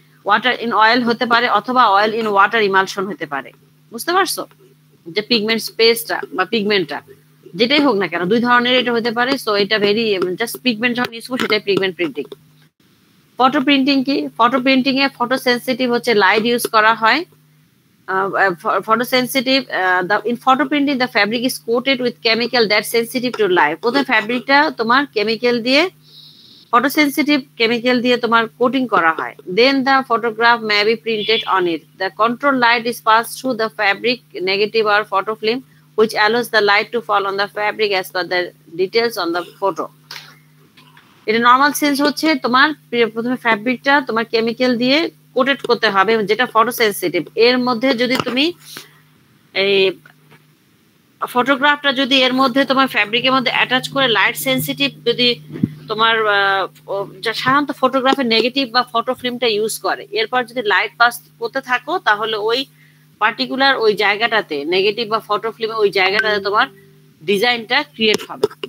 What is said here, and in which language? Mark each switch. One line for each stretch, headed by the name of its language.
Bangla: Water in oil হতে পারে অথবা অয়েল ইন ওয়াটার ইমালশন হতে পারে। বুঝতে পারছো? যে পিগমেন্ট স্পেসটা বা পিগমেন্টটা যেটাই হোক না কেন, দুই ধরনের এটা হতে পারে। সো এটা ভেরি জাস্ট পিগমেন্ট যখন ইউজ করবো সেটাই পিগমেন্ট প্রিন্টিং। ফটো প্রিন্টিং কি? ফটো প্রিন্টিং এ ফটো সেন্সিটিভ হচ্ছে লাইট ইউজ করা হয়।
English: Photosensitive, in photo printing the fabric is coated with chemical that's sensitive to light.
Bangla: প্রথমে ফ্যাব্রিকটা তোমার কেমিক্যাল দিয়ে, ফটোসেনসিটিভ কেমিক্যাল দিয়ে তোমার কোটিং করা হয়।
English: Then the photograph may be printed on it. The control light is passed through the fabric negative or photo film, which allows the light to fall on the fabric as per the details on the photo.
Bangla: এটা normal sense হচ্ছে তোমার প্রথমে ফ্যাব্রিকটা তোমার chemical দিয়ে coated করতে হবে, যেটা ফটোসেনসিটিভ। এর মধ্যে যদি তুমি এই ফটোগ্রাফটা যদি এর মধ্যে তোমার ফ্যাব্রিকের মধ্যে অ্যাটাচ করে লাইট সেন্সিটিভ যদি তোমার সাধারণত ফটোগ্রাফের নেগেটিভ বা ফটো ফিল্মটা ইউজ করে, এরপর যদি লাইট পাস করতে থাকো তাহলে ওই পার্টিকুলার ওই জায়গাটাতে নেগেটিভ বা ফটো ফিল্মে ওই জায়গাটাতে তোমার ডিজাইনটা ক্রিয়েট হবে।